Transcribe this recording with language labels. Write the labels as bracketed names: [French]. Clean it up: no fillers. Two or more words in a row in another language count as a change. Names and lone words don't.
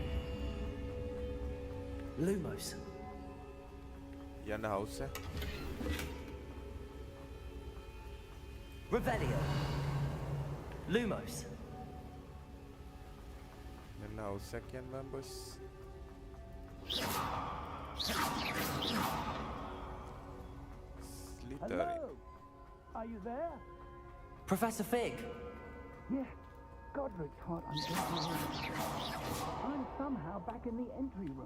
[English] Lumos. [Sinhala] යන්න house එක. [English] Revelio. Lumos. [Sinhala] යන්න house එක කියන්න බලන්න boys. [English] Slytherin. Are you there? Professor Fig. Yeah. Godric's heart, I'm somehow back in the entry room.